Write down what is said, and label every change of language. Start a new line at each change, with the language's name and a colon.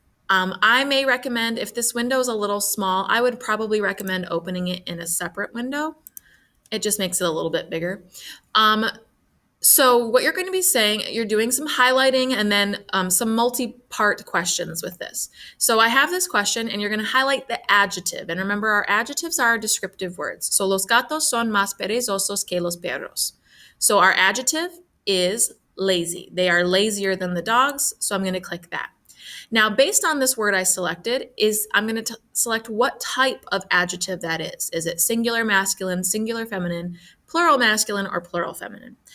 English: I may recommend, if this window is a little small, I would probably recommend opening it in a separate window. It just makes it a little bit bigger. So what you're going to be saying, you're doing some highlighting and then some multi-part questions with this. So I have this question and you're going to highlight the adjective. And remember, our adjectives are descriptive words.
Spanish: So los gatos son más perezosos que los perros.
English: So our adjective is lazy. They are lazier than the dogs. So I'm going to click that. Now, based on this word I selected, I'm going to select what type of adjective that is. Is it singular masculine, singular feminine, plural masculine, or plural feminine?